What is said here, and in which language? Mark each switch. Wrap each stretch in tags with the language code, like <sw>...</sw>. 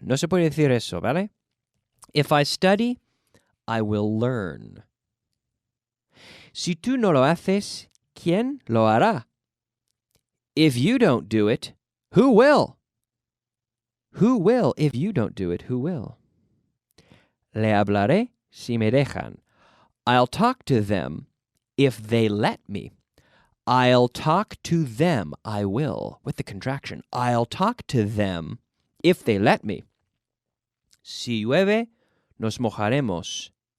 <es>No se puede decir eso, ¿vale?</es> <en>If I study, I will learn.</en> <es>Si tú no lo haces, ¿quién lo hará?</es> <en>If you don't do it, who will? Who will? If you don't do it, who will?</en> <es>Le hablaré si me dejan.</es> <en>I'll talk to them if they let me. I'll talk to them, I will, with the contraction. I'll talk to them if they let me.</en> <es>Si llueve, nos mojaremos.</es>